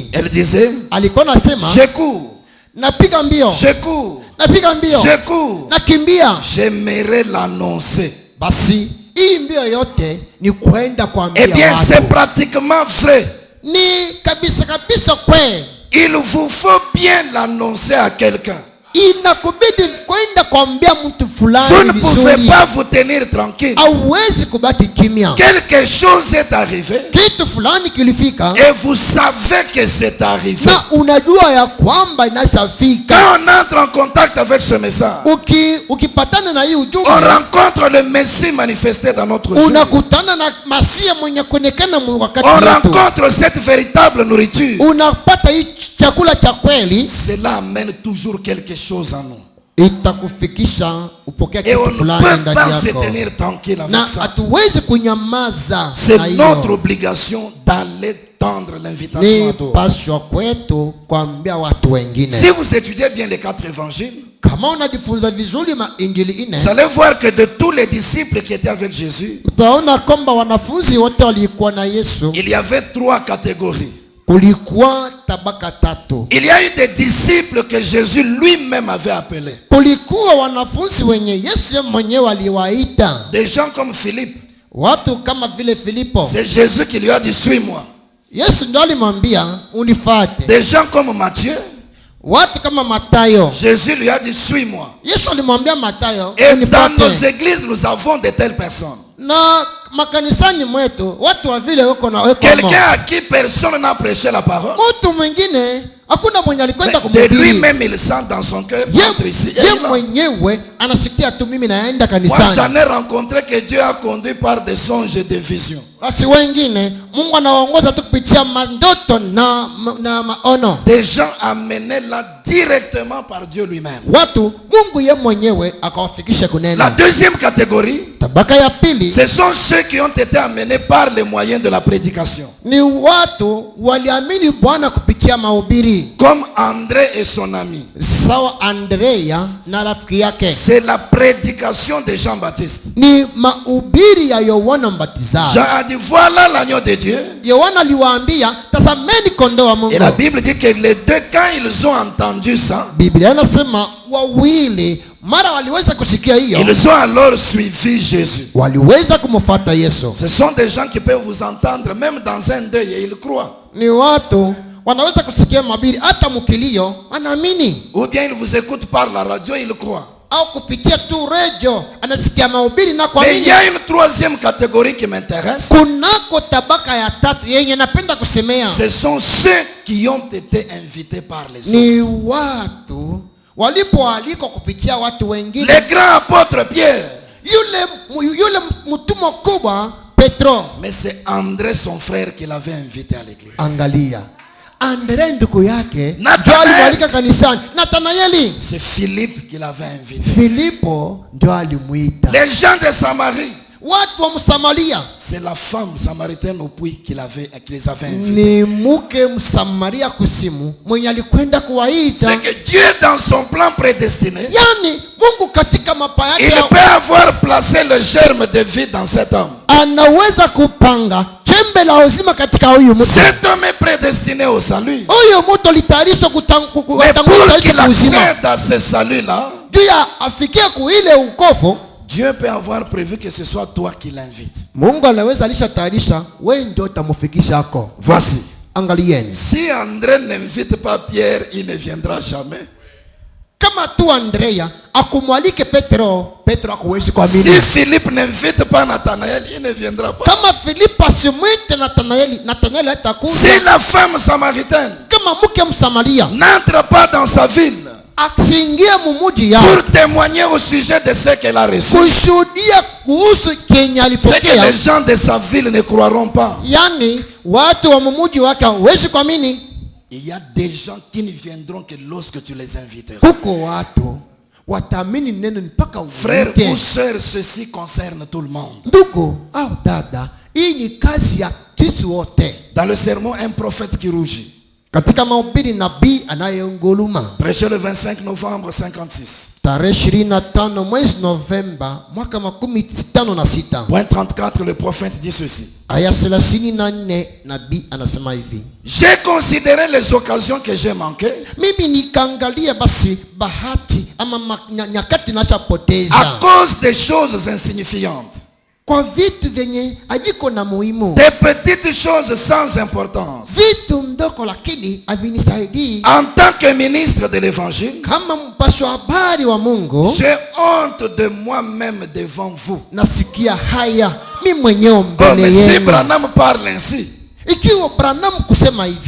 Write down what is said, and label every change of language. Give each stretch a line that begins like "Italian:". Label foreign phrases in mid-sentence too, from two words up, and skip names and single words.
French: Elle disait,
Swahili: Alikuwa nasema,
French: je cours,
Swahili: napiga mbio,
French: je cours,
Swahili: napiga mbio,
French: je cours.
Swahili: nakimbia.
French: J'aimerais l'annoncer.
Swahili: Basi hii mbio yote ni kwenda kuambia
French: Eh bien, c'est
Swahili: watu.
French: pratiquement vrai.
Swahili: Ni kabisa kweli.
French: Il vous faut bien l'annoncer à quelqu'un.
Swahili: Inakubidi kwenda kuambia mtu
French: Vous
Swahili: fulani
French: ne pouvez
Swahili: vizuri.
French: pas vous tenir tranquille.
Swahili: Hauwezi kubaki kimya.
French: Quelque chose est arrivé
Swahili: Kitu fulani kilifika
French: et vous savez que c'est arrivé.
Swahili: na unajua ya kwamba inashafika.
French: Quand on entre en contact avec ce message,
Swahili: Ukipatana na hii ujumbe,
French: on rencontre le Messie manifesté dans notre jour.
Swahili: unakutana na Masia mwenye kuonekana wakati
French: On
Swahili: wetu.
French: rencontre cette véritable nourriture.
Swahili: Unapata hii chakula cha kweli,
French: Cela amène toujours quelque chose en nous.
Swahili: itakufikisha upokea
French: Et on
Swahili: kitu
French: ne
Swahili: fulani
French: peut
Swahili: ndani
French: pas se
Swahili: yako,
French: tenir tranquille
Swahili: na
French: avec ça.
Swahili: hatuwezi kunyamaza
French: C'est
Swahili: na
French: notre
Swahili: hiyo.
French: obligation d'aller tendre l'invitation
Swahili: Ni
French: à d'autres.
Swahili: paswa kwetu kuambia watu wengine.
French: Si vous étudiez bien les 4 évangiles,
Swahili: Kama unajifunza vizuri mainjili ine,
French: vous allez voir que de tous les disciples qui étaient avec Jésus,
Swahili: utaona kwamba wanafunzi wote walikuwa na Yesu,
French: il y avait 3 catégories.
Swahili: kulikuwa tabaka tatu.
French: Il y a eu des disciples que Jésus lui-même avait appelés.
Swahili: Kulikuwa wanafunzi wenye Yesu mwenyewe aliwaita,
French: Des gens comme Philippe.
Swahili: watu kama vile Filipo.
French: C'est Jésus qui lui a dit, suis-moi.
Swahili: Yesu ndo alimwambia unifuate.
French: Des gens comme Matthieu.
Swahili: Watu kama Matayo,
French: Jésus lui a dit, suis-moi.
Swahili: Yesu alimwambia Matayo
French: Et dans nos
Swahili: unifuate.
French: églises, nous avons de telles personnes.
Swahili: Na makanisani mwetu watu wa vile uko na
French: Quelqu'un à qui personne n'a prêché la parole.
Swahili: mtu mwingine hakuna mwenye alikwenda
French: De
Swahili: kumhubiri.
French: lui-même, il sent dans son cœur, entre ici et
Swahili: Ye
French: là.
Swahili: mwenyewe anasikia tu mimi naenda
French: Moi,
Swahili: kanisani.
French: j'en ai rencontré que Dieu a conduit par des songes et des visions.
Swahili: Basi wengine Mungu anawaongoza tu kupitia mandoto na maono.
French: Des gens amenés là directement par Dieu lui-même.
Swahili: Watu Mungu ye mwenyewe akawafikisha
French: La
Swahili: kunena.
French: deuxième catégorie,
Swahili: Tabaka ya pili
French: ce sont ceux qui ont été amenés par les moyens de la prédication.
Swahili: ni watu waliamini Bwana kupitia mahubiri,
French: Comme André et son ami.
Swahili: sawa Andrea na rafiki yake.
French: C'est la prédication de Jean-Baptiste.
Swahili: Ni mahubiri ya Yohana Mbatizaji.
French: Jean a dit, voilà l'agneau de Dieu.
Swahili: Yohana aliwaambia, tazameni kondoo wa Mungu.
French: Et la Bible dit que les deux, quand ils ont entendu ça,
Swahili: Biblia inasema wawili mara waliweza kusikia hiyo,
French: ils ont alors suivi Jésus.
Swahili: waliweza kumfuata Yesu.
French: Ce sont des gens qui peuvent vous entendre même dans un deuil et ils croient.
Swahili: Ni watu wanaweza kusikia mahubiri hata mkilio anaamini,
French: Ou bien ils vous écoutent par la radio, ils croient.
Swahili: au kupitia tu redio anasikia mahubiri na
French: Mais il
Swahili: kuamini.
French: y a une troisième catégorie qui m'intéresse.
Swahili: Kunako tabaka ya tatu yenye napenda kusemea,
French: Ce sont ceux qui ont été invités par les autres.
Swahili: ni watu walipoalikwa kupitia watu wengine.
French: Les grands apôtres Pierre.
Swahili: Yule mtumwa kubwa Petro,
French: Mais c'est André, son frère, qui l'avait invité à l'église.
Swahili: angalia Andre ndugu yake Nathanael. ndio alimwalika kanisani. Nathanaeli,
French: C'est Philippe qui l'avait invité.
Swahili: Filipo ndio alimuita.
French: Les gens de Samarie.
Swahili: Watu wa Msamaria,
French: C'est la femme samaritaine au puits qui les avait invités.
Swahili: ni mke Msamaria kusimu mwenye alikwenda kuwaita.
French: C'est que Dieu, dans son plan prédestiné,
Swahili: Yani Mungu katika mapa
French: il
Swahili: yake
French: peut avoir placé le germe de vie dans cet homme.
Swahili: anaweza kupanga chembe la uzima katika huyu mtu.
French: Cet homme est prédestiné au salut.
Swahili: Huyu mtu litayarishwa
French: Mais pour
Swahili: kutangulia
French: qu'il
Swahili: uzima
French: accède à ce salut-là,
Swahili: juu ya afikie kuile ukovu.
French: Dieu peut avoir prévu que ce soit toi qui l'invites.
Swahili: Mungu anaweza alishatayarisha wewe ndio utamufikisha hako.
French: Voici.
Swahili: Angalieni.
French: Si André n'invite pas Pierre, il ne viendra jamais.
Swahili: Kama tu Andrea akumwalike Petro hakuwezi kuamini.
French: Si Philippe n'invite pas Nathanaël, il ne viendra pas.
Swahili: Kama Philippe asimwite Nathanaël hatakuja.
French: Si la femme samaritaine
Swahili: Kama mke Msamaria
French: n'entre pas dans sa ville
Swahili: akiingia mumuji yao
French: pour témoigner au sujet de ce qu'elle a reçu,
Swahili: kushuhudia kuhusu kenye
French: c'est que
Swahili: alipokea,
French: les gens de sa ville ne croiront pas.
Swahili: yani watu wa mumuji wake hawezi kuamini.
French: Il y a des gens qui ne viendront que lorsque tu les inviteras.
Swahili: Huko watu wataamini neno mpaka
French: Frères
Swahili: uite.
French: ou sœurs, ceci concerne tout le monde.
Swahili: Ndugu au dada, hii ni kazi ya sisi wote.
French: Dans le sermon, un prophète qui rougit.
Swahili: Katika mahubiri nabii anayeunguluma,
French: Prêché le 25 novembre 56.
Swahili: tarehe 25 mwezi Novemba mwaka 56.
French: Point 34, le prophète dit ceci.
Swahili: Aya 34 nabii anasema hivi:
French: J'ai considéré les occasions que j'ai manquées
Swahili: mimi nikaangalia basi bahati ama nyakati
French: à
Swahili: nachapoteza
French: cause des choses insignifiantes,
Swahili: kwa vitu vyenye haviko na muhimu,
French: des petites choses sans importance.
Swahili: vitu mdoko lakini havinisaidii.
French: En tant que ministre de l'évangile,
Swahili: Kama mpasho habari wa Mungu,
French: j'ai honte de moi-même devant vous.
Swahili: nasikia haya mimi mwenyewe
French: Oh,
Swahili: mbele
French: mais si
Swahili: yenu.
French: Branham parle ainsi,
Swahili: Ikiwa Branham kusema hivi,